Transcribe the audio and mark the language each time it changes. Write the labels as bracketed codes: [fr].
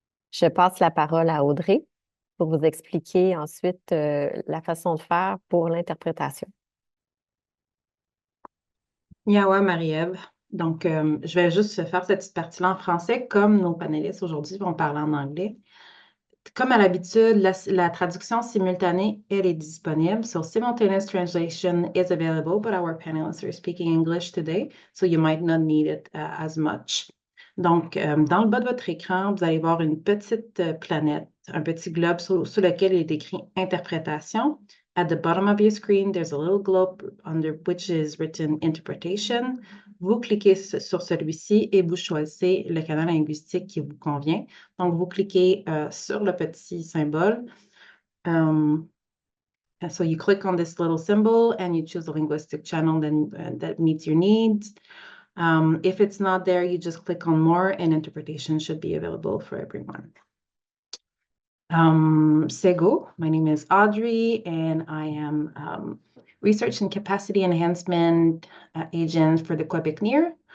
[fr] Je passe la parole à Audrey pour vous expliquer ensuite la façon de faire pour l'interprétation. Yawa Marie-Ève. Donc, je vais juste faire cette petite partie-là en français, comme nos panélistes aujourd'hui vont parler en anglais. Comme à l'habitude, la traduction simultanée, elle est disponible. [en] So simultaneous translation is available, but our panelists are speaking English today, so you might not need it as much. [fr] Donc, dans le bas de votre écran, vous allez voir une petite planète, un petit globe sur lequel il est écrit « Interprétation ». [en] At the bottom of your screen, there's a little globe under which is written Interpretation. [fr] Vous cliquez sur celui-ci et vous choisissez le canal linguistique qui vous convient. Donc, vous cliquez sur le petit symbole. [en] So you click on this little symbol and you choose the linguistic channel that meets your needs. If it's not there, you just click on more and interpretation should be available for everyone. Sego, my name is Audrey and I am Research and Capacity Enhancement Agent for the QcNEIHR.